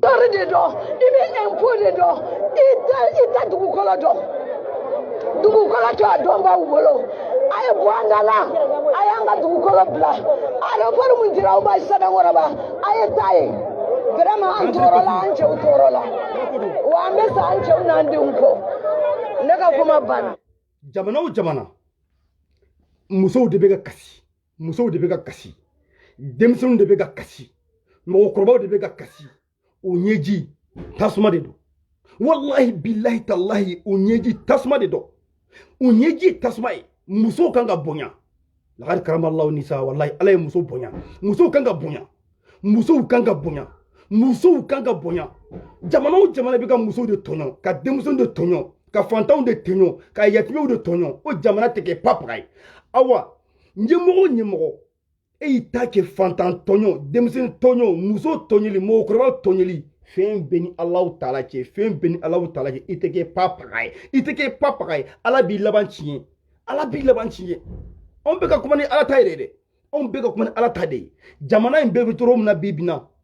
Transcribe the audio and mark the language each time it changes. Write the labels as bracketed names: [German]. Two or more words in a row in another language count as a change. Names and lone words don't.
[Bambara] Tɔɔri de dɔn i bɛ impôt de dɔn i tɛ dugukolo dɔn dugukolo to a dɔn b'aw bolo a ye bɔ an da la a y'an ka dugukolo bila aéroport mun dira aw ma Sɛbɛnkɔrɔba a ye taa ye vraiment an tɔɔrɔ la an cɛw tɔɔrɔ la wa an bɛ sa an cɛw n'an denw kɔ ne ka kuma banna. Jamana o jamana musow de bɛ ka kasi denmisɛnninw de bɛ ka kasi mɔgɔkɔrɔbaw de bɛ ka kasi o ɲɛji tasuma de don [Arabic] والله بالله تالله [Bambara] o ɲɛji tasuma de don o ɲɛji tasuma ye musow kan ka bonya [Arabic] لقد كرم الله النساء والله [Bambara] Ala ye muso bonya musow kan ka bonya musow kan ka bonya jamana o jamana bɛ ka musow de tɔɲɔ ka denmisɛnw de tɔɲɔ ka fantanw de tɔɲɔ ka yatimɛw de tɔɲɔ o jamana tɛ kɛ papaga ye awa ɲɛmɔgɔ o ɲɛmɔgɔ e y'i ta kɛ fantan tɔɲɔ denmisɛnnin tɔɲɔ muso tɔɲɔli mɔgɔkɔrɔba tɔɲɔli fɛn bɛɛ ni [Arabic] الله تعالى [Bambara] cɛ fɛn bɛɛ ni [Arabic] الله تعالى [Bambara] cɛ i tɛ kɛ papaga ye i tɛ kɛ papaga ye Ala b'i laban tiɲɛ Ala b'i laban tiɲɛ anw bɛ ka kuma ni Ala ta yɛrɛ dɛ anw bɛ ka kuma ni Ala ta de ye jamana in bɛɛ bɛ tɔɔrɔ min na bi bi in na